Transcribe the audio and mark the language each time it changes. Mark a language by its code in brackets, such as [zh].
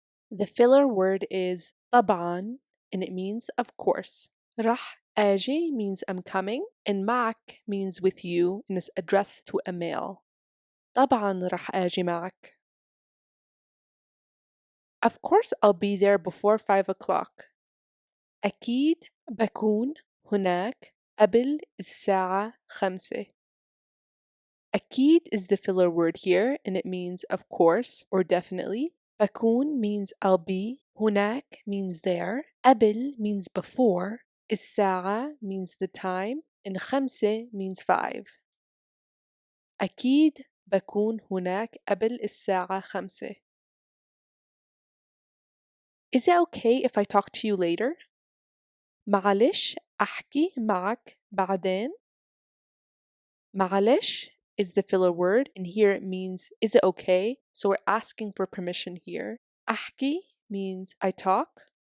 [en] The filler word is طبعاً and it means of course. [ar] راح آجي [en] means I'm coming and معك means with you and is addressed to a male. [ar] طبعاً راح آجي معك. [en] Of course I'll be there before 5 o'clock. [ar] أكيد بكون هناك قبل الساعة 5. [en] أكيد is the filler word here and it means of course or definitely. بكون means I'll be. هناك means there. قبل means before. الساعة means the time. And 5 means 5. [ar] أكيد بكون هناك قبل الساعة 5. [en] Is it okay if I talk to you later? [ar] معلش أحكي معك بعدين. [en] معلش is the filler word, and here it means, is it okay? So we're asking for permission here. أحكي means I talk.